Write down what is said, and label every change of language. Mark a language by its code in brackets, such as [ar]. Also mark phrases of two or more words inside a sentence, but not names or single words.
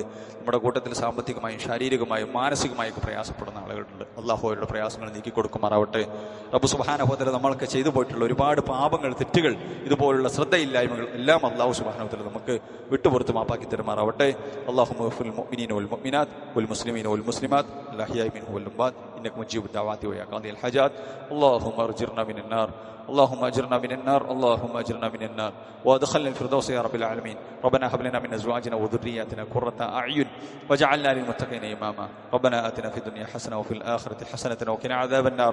[ml] നമ്മുടെ കൂട്ടത്തിൽ സാമ്പത്തികമായും ശാരീരികമായും മാനസികമായും പ്രയാസപ്പെടുന്ന ആളുകളുണ്ട്. അള്ളാഹു അവരുടെ പ്രയാസങ്ങൾ നീക്കി കൊടുക്കുമാറാവട്ടെ. റബ്ബ് [ar] سبحانه وتعالى [ml] നമ്മളൊക്കെ ചെയ്തു പോയിട്ടുള്ള ഒരുപാട് പാപങ്ങൾ, തെറ്റുകൾ, ഇതുപോലുള്ള ശ്രദ്ധയില്ലായ്മകൾ എല്ലാം അള്ളാഹു [ar] سبحانه وتعالى [ml] നമുക്ക് വിട്ടുപുറത്ത് മാപ്പാക്കി തരുമാറാവട്ടെ. [ar] اللهم اغفر للمؤمنين والمؤمنات والمسلمين والمسلمات الأحياء منه والأموات إنك مجيب الدعوات ويا قاضي الحاجات. اللهم أجرنا من النار، اللهم أجرنا من النار، اللهم أجرنا من النار وادخلنا الفردوس يا رب العالمين. ربنا هب لنا من أزواجنا وذرياتنا قرة أعين واجعلنا للمتقين إماما. ربنا آتنا في الدنيا حسنة وفي الآخرة حسنة وقنا عذاب النار.